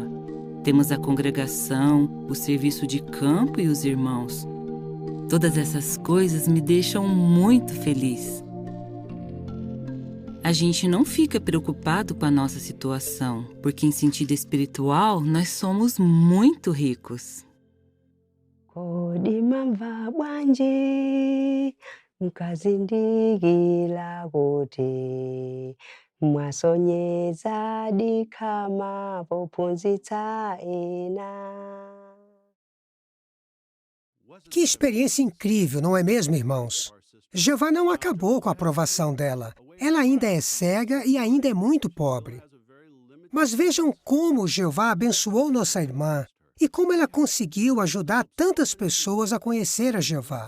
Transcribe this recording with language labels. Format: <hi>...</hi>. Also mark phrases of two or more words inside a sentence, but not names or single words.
<pt>Temos a congregação, o serviço de campo e os irmãos. Todas essas coisas me deixam muito feliz. A gente não fica preocupado com a nossa situação, porque em sentido espiritual nós somos muito ricos.</pt> <ny>Kodimamva bwanji mukazindikira kuti mwasonyeza dikama pophunzitsa ena.</ny> <pt>Que experiência incrível, não é mesmo, irmãos? Jeová não acabou com a aprovação dela. Ela ainda é cega e ainda é muito pobre. Mas vejam como Jeová abençoou nossa irmã e como ela conseguiu ajudar tantas pessoas a conhecer a Jeová.</pt>